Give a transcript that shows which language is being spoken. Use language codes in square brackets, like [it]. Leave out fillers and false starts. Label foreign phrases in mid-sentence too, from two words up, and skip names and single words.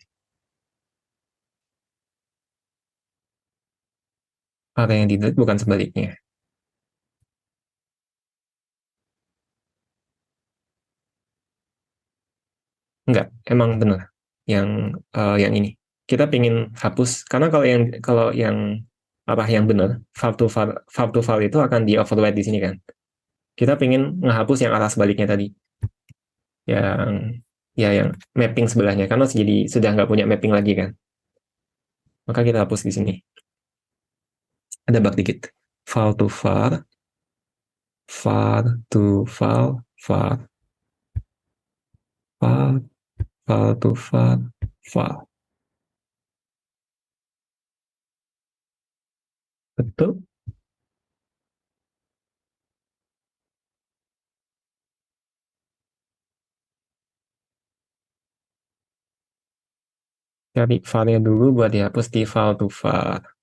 [id] Array yang di-delete bukan sebaliknya. Enggak, emang benar. Yang ini. Kita pengen hapus, karena kalau yang arah yang benar, [en] var to var [id] itu akan di override di sini kan. Kita pengen ngehapus yang arah sebaliknya tadi. Yang yang mapping sebelahnya, karena jadi sudah nggak punya mapping lagi kan. Maka kita hapus di sini. Ada bug dikit. [en] Var to var, var to var, var, var, var to var, var. [id] Betul? Cari var-nya dulu buat dihapus di [en] var to var.